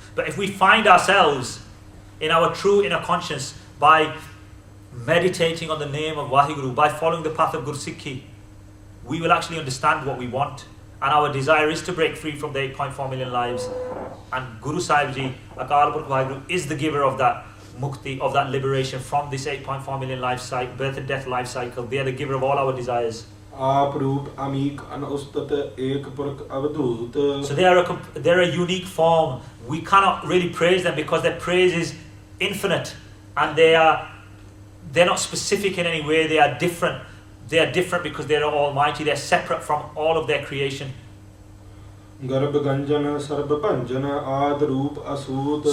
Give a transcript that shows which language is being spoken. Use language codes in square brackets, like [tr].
[en] But if we find ourselves in our true inner conscience by meditating on the name of Waheguru, by following the path of Gursikhi, we will actually understand what we want. And our desire is to break free from the 8.4 million lives. And Guru Sahib Ji, Akal Purkh Waheguru, is the giver of that mukti, of that liberation from this 8.4 million life cycle, birth and death life cycle. They are the giver of all our desires. [pa] ਆਪ ਰੂਪ ਅਮੀਕ ਅਨਉਸਤਤ ਏਕ ਪੁਰਖ ਅਵਧੂਤ [en] So they're a unique form. We cannot really praise them because their praise is infinite, and they're not specific in any way. They are different. They are different because they are almighty. They're separate from all of their creation. [pa] ਗਰਭ ਗੰਜਨ ਸਰਬ ਭੰਜਨ ਆਦ ਰੂਪ ਅਸੂਤ